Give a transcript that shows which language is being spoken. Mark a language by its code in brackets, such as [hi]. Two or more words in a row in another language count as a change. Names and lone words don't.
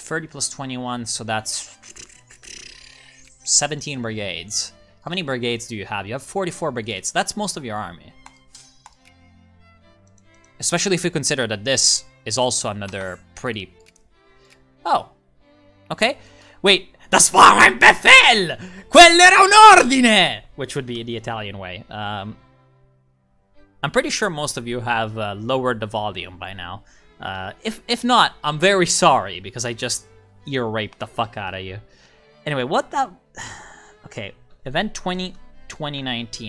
[en] 30 plus 21, so that's 17 brigades. How many brigades do you have? You have 44 brigades. That's most of your army. Especially if you consider that this is also another pretty... Oh. Okay. Wait. [de] Das war ein Befehl! [it] Quello era un ordine! [en] Which would be the Italian way. I'm pretty sure most of you have lowered the volume by now. If not, I'm very sorry because I just ear raped the fuck out of you. Anyway, what that... Okay, event 2019.